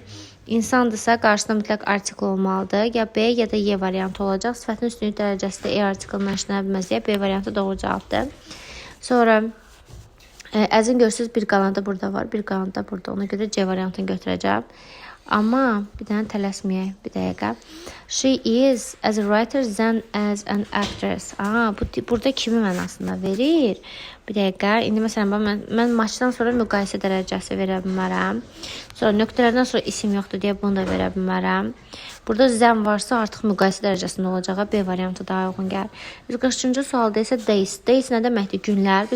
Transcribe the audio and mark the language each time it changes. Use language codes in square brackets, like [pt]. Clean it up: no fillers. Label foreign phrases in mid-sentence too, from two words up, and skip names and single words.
[es] İnsandırsa qarşısında mütləq artikl olmalıdır. Ya B ya da Y variantı olacaq. Sifətin üstünlük dərəcəsi də E artiklından işlənə bilməz deyə B variantı doğru cavabdır. Sonra əzin görürsünüz, bir qanadı burada var, bir qanadı da burada. Ona görə C variantını götürəcəm. Amma bir dənə tələsməyək, bir dəqiqə. [en] She is as a writer than as an actress. [az] Burada kimi mənasında verir? Bir dəqiqə. İndi məsələn, mən maçdan sonra müqayisə dərəcəsi verə bilmərəm. Sonra nöqtələrdən sonra isim yoxdur deyə bunu da verə bilmərəm. Burada zəm varsa artıq müqayisə dərəcəsində olacağı B variantı daha uyğun gəlir. 143-cü sualda isə days. Days nə deməkdir? Günlər.